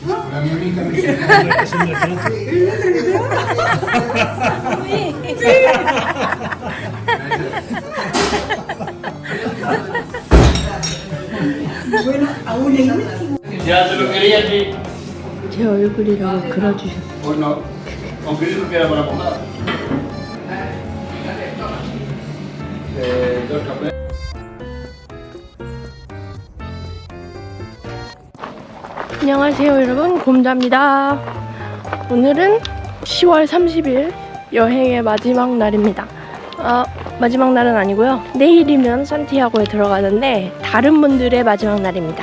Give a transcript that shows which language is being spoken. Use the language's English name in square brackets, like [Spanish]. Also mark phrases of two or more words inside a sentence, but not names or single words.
[Italian] La mia amica mi [Spanish] Ya se lo quería aquí. [Korean] 제 얼굴이라고 그려주셨어요. [Spanish] Pues no. Aunque dijo que era para mojar. Dos cafés. [Korean] 안녕하세요 여러분, 곰자입니다. 오늘은 10월 30일 여행의 마지막 날입니다. 마지막 날은 아니고요, 내일이면 산티아고에 들어가는데 다른 분들의 마지막 날입니다.